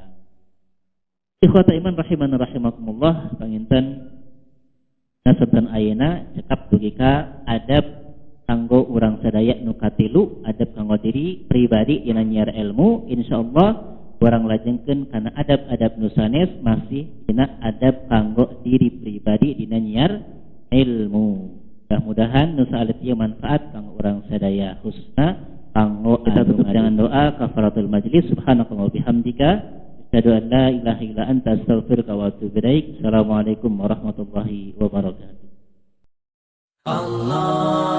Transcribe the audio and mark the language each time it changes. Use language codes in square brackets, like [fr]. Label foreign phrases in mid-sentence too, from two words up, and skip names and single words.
[ar] إخوة الإيمان رحيما رحمكم الله, [su] panginten naseban ayeuna cekap dugi ka adab kanggo urang sadaya nu katilu, adab kanggo diri pribadi dina nyiar ilmu. Insyaallah urang lajengkeun kana adab-adab nu sanes masih dina adab kanggo diri pribadi dina nyiar ilmu. Mudah-mudahan nu saeuleut ieu manfaat kanggo urang sadaya, khususna kanggo [id] kita tutup dengan doa [ar] كفارة المجلس. سبحانك اللهم وبحمدك أشهد أن لا إله إلا أنت أستغفرك وأتوب إليك. السلام عليكم ورحمة الله وبركاته. Allah